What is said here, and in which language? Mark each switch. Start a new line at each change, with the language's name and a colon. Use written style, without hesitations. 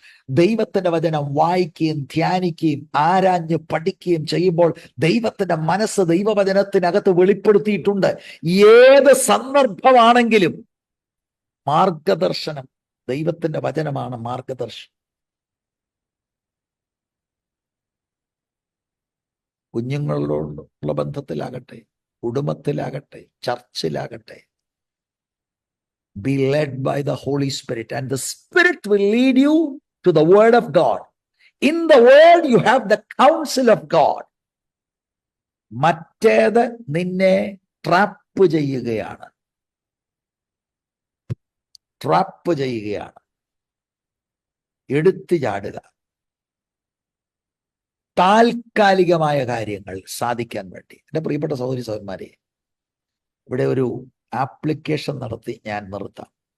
Malayalam: ദൈവത്തിന്റെ വചനം വായിക്കുകയും ധ്യാനിക്കുകയും ആരാഞ്ഞ് പഠിക്കുകയും ചെയ്യുമ്പോൾ ദൈവത്തിന്റെ മനസ്സ് ദൈവവചനത്തിനകത്ത് വെളിപ്പെടുത്തിയിട്ടുണ്ട്. ഏത് സന്ദർഭമാണെങ്കിലും മാർഗദർശനം ദൈവത്തിന്റെ വചനമാണ് മാർഗദർശനം. കുഞ്ഞുങ്ങളോടുള്ള ബന്ധത്തിലാകട്ടെ, കുടുംബത്തിലാകട്ടെ, ചർച്ചിലാകട്ടെ,
English: be led by the Holy Spirit and the Spirit will lead you to the Word of God. In the Word you have the counsel of God.
Malayalam: മറ്റേത് നിന്നെ ട്രാപ്പ് ചെയ്യുകയാണ്, ട്രാപ്പ് ചെയ്യുകയാണ്. എടുത്തു ചാടുക. താൽക്കാലികമായ കാര്യങ്ങൾ സാധിക്കാൻ വേണ്ടി. എൻ്റെ പ്രിയപ്പെട്ട സഹോദരി സഹോദരന്മാരെ, ഇവിടെ ഒരു ആപ്ലിക്കേഷൻ നടത്തി ഞാൻ നിർത്താം.